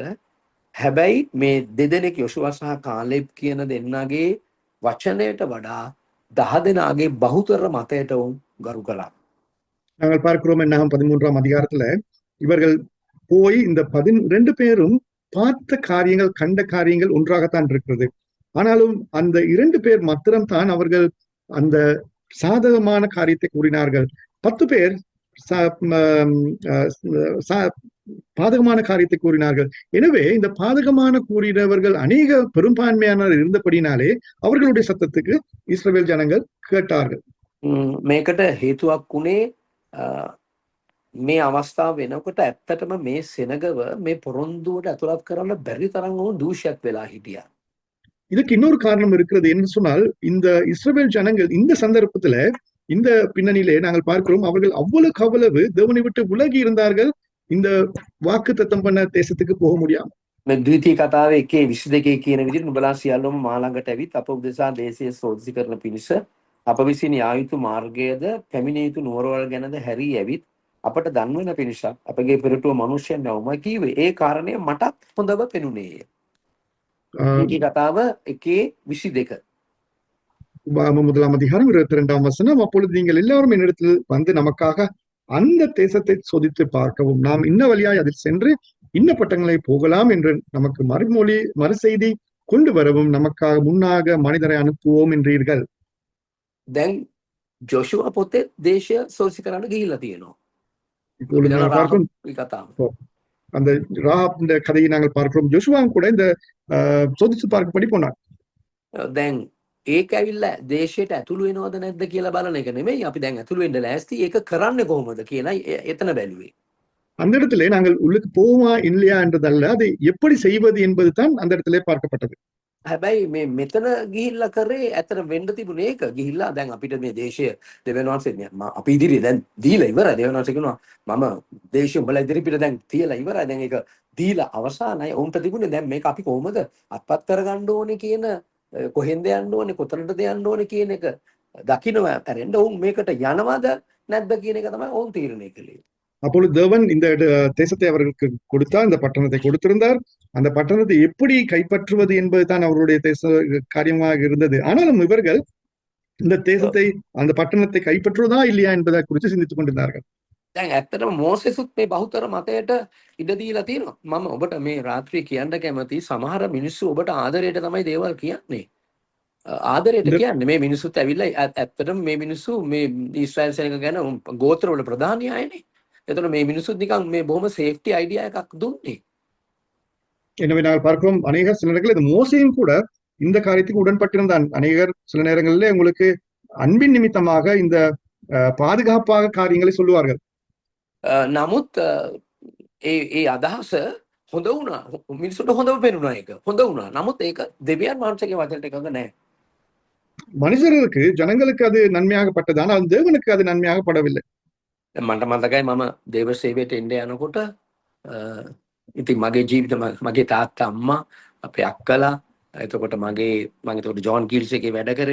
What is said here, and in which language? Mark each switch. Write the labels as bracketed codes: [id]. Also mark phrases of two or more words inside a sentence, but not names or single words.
[si] හැබැයි මේ දෙදෙනෙක් යොෂුවා සහ කාලෙබ් කියන දෙන්නාගේ වචනයට වඩා 10 දෙනාගේ බහුතර මතයට උන් ගරු කළා. [ta] நாங்கள் பார்க்கிறோம் என்னாகும் 13ஆம் அதிகாரத்துல இவர்கள் போய் இந்த 12 பேரும் பார்த்த காரியங்கள், கண்ட காரியங்கள் ஒன்றாகத்தான் இருக்கிறது. ஆனாலும் அந்த 2 பேர் மாத்திரம் தான் அவர்கள் அந்த சாதகமான காரியத்தை கூறினார்கள். 10 பேர் பாதகமான காரியத்தை கூறினார்கள். எனவே இந்த பாதகமான கூறினவர்கள் அநேக பெரும்பான்மையான இருந்தபடினாலே அவர்களுடைய சத்தத்துக்கு இஸ்ரவேல் ஜனங்கள் கேட்டார்கள். [si] මේකට හේතුවක් උනේ මේ අවස්ථාව වෙනකොට ඇත්තටම මේ සෙනගව මේ පොරොන්දුවට ඇතුළත් කරන්න බැරි තරම් වුණු දූෂයක් වෙලා හිටියා. [ta] இதுக்கு இன்னொரு காரணம் இருக்கிறது என்று சொன்னால், இந்த இஸ்ரவேல் ஜனங்கள் இந்த சந்தர்ப்பத்துல இந்த பின்னணியிலே நாங்கள் பார்க்கிறோம் அவர்கள் அவ்வளவு தேவனை விட்டு விலகி இருந்தார்கள். இந்த வாக்கு தத்தம் பண்ண தேசத்துக்கு போக முடியாம. [si] මේ ද්විතීය කතාවේ 1:22 කියන විදිහට නුඹලා සියල්ලම මා ළඟට ඇවිත් අප උදෙසා දේශයේ සෝදිසි කරන පිණිස අප විසින් යා යුතු මාර්ගයද පැමිණිය යුතු නුවරවල් ගැනද හැරී ඇවිත් අපට දන්වන පිණිස අපගේ පෙරටුව මිනිසයන් යවම කීවේ. ඒ කාරණය මටත් හොඳව පෙනුනේය. ඒකේ කතාව 1:22. [ta] முதலாம் அதிகாரம் 22ஆம் வசனம். அப்பொழுது நீங்கள் எல்லாரும் என்னிடத்தில் வந்து நமக்காக அந்த தேசத்தை சோதித்து பார்க்கவும் நாம் இன்ன வழியாய் அதில் சென்று இன்ன பட்டங்களை போகலாம் என்று நமக்கு மறுசெய்தி கொண்டு வரவும் நமக்காக முன்னாக மனிதரை அனுப்புவோம் என்றீர்கள். [si] දැන් ජොෂුවා පොතේ දේශය සෝසි කරන්න ගිහිල්ලා තියෙනවා. [ta] இப்பொழுது நாங்கள் பார்க்கும் [si] කතාව. [ta] அந்த ராஹாப் இந்த கதையை நாங்கள் பார்க்கிறோம். ஜோஷுவாவும் கூட இந்த சோதித்து பார்க்கப்படி போனார். [si] දැන් ඒක ඇවිල්ලා දේශයට ඇතුළු වෙනවද නැද්ද කියලා බලන එක නෙමෙයි. අපි දැන් ඇතුළු වෙන්න ලෑස්ති. ඒක කරන්නේ කොහොමද කියලා එතන බැලුවේ. [ta] அந்த இடத்துல நாங்கள் உள்ளுக்கு போவோமா இல்லையா என்றதல்ல, அதை எப்படி செய்வது என்பது தான் அந்த இடத்திலே பார்க்கப்பட்டது. [si] හැබැයි මේ මෙතන ගිහිල්ලා කරේ ඇතර වෙන්න තිබුණේ ඒක. ගිහිල්ලා දැන් අපිට මේ දේශය දෙවියන් වහන්සේ අපි ඉදිරියේ දැන් දීලා ඉවරයි. දෙවියන් වහන්සේ කියනවා මම දේශය උඹලා ඉදිරියට දැන් තියලා ඉවරයි. දැන් ඒක දීලා අවසానයි. උන්ට තිබුණේ දැන් මේක අපි කොහොමද අත්පත් කරගන්න ඕනේ කියන කොහෙන්ද යන්න ඕනේ කොතනටද යන්න ඕනේ කියන එක දකින්නවා. ඇරෙන්න උන් මේකට යනවද නැද්ද කියන එක තමයි උන් තීරණය කළේ. [ta] அப்பொழுது தேவன் இந்த தேசத்தை அவர்களுக்கு கொடுத்தார், இந்த பட்டணத்தை கொடுத்திருந்தார். அந்த பட்டணத்தை எப்படி கைப்பற்றுவது என்பதுதான் அவருடைய காரியமாக இருந்தது. ஆனாலும் இவர்கள் இந்த தேசத்தை அந்த பட்டணத்தை கைப்பற்றுவதா இல்லையா என்பதை குறித்து சிந்தித்துக் கொண்டிருந்தார்கள். [si] දැන් ඇත්තටම මෝසෙසුත් මේ බහුතර මතයට ඉඩ දීලා තියෙනවා. මම ඔබට මේ රාත්‍රියේ කියන්න කැමති සමහර මිනිස්සු ඔබට ආදරයට තමයි දේවල් කියන්නේ. ආදරයට කියන්නේ මේ මිනිස්සුත් ඇවිල්ලා ඇත්තටම මේ මිනිස්සු මේ ඊශ්‍රායල් සේනික ගැන ගෝත්‍රවල ප්‍රධානී අයනේ. එතකොට මේ මිනිස්සුත් නිකන් මේ බොහොම [en] safety idea [si] එකක් දුන්නේ. [ta] எனவே நாங்கள் பார்க்கிறோம் அநேகர் சில நேரங்களில் இந்த மோசையும் கூட இந்த காரியத்துக்கு உடன்பட்டிருந்தான். அநேகர் சில நேரங்களில் உங்களுக்கு அன்பின் நிமித்தமாக இந்த பாதுகாப்பாக காரியங்களை சொல்லுவார்கள். [si] නමුත් ඒ අදහස හොඳ වුණා. මිනිස්සුන්ට හොඳව පේනුණා ඒක. හොඳ වුණා. නමුත් ඒක දෙවියන් වහන්සේගේ වචනට එකඟ නැහැ. [ta] மனுஷர்களுக்கு ஜனங்களுக்கு அது நன்மையாகப்பட்டது, ஆனால் தேவனுக்கு அது நன்மையாகப்படவில்லை. [si] මට මතකයි මම දේව සේවයට එන්න යනකොට ඉතින් මගේ ජීවිත මගේ තාත්තා අම්මා අපේ අක්කලා එතකොට මම එතකොට ජෝන් කීල්ස් එකේ වැඩ කරේ.